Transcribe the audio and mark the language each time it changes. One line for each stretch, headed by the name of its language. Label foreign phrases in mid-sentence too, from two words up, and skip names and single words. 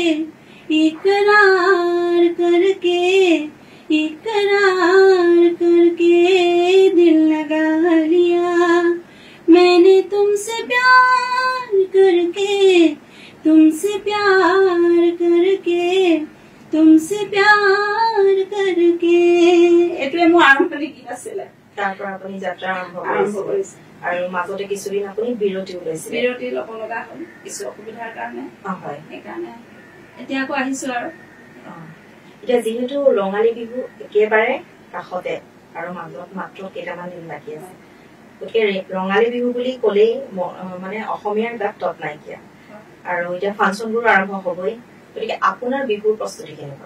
Hindi: इकरार करके इकरार करके दिल लगा लिया मैंने तुमसे प्यार करके तुमसे प्यार करके तुमसे प्यार करके
Assamese: এটোৱে মোৰ আৰম্ভণি গীত আছিলে তাৰ পৰা আপুনি যাত্ৰা আৰম্ভ কৰিছে আৰু মাজতে কিছুদিন আপুনি বিৰতি লৈছিলে বিৰতি ল'ব লগা হ'ল কিছু অসুবিধাৰ কাৰণে হয় সেইকাৰণে এতিয়া আকৌ আহিছো আৰু এতিয়া যিহেতু ৰঙালী বিহু একেবাৰে কাষতে আৰু মাজত মাত্ৰ কেইটামান দিন বাকী আছে গতিকে ৰঙালী বিহু বুলি ক'লেই মানে অসমীয়াৰ গাত তত নাইকিয়া আৰু এতিয়া ফাংচনবোৰ আৰম্ভ হ'বই গতিকে আপোনাৰ বিহুৰ প্ৰস্তুতি কেনেকুৱা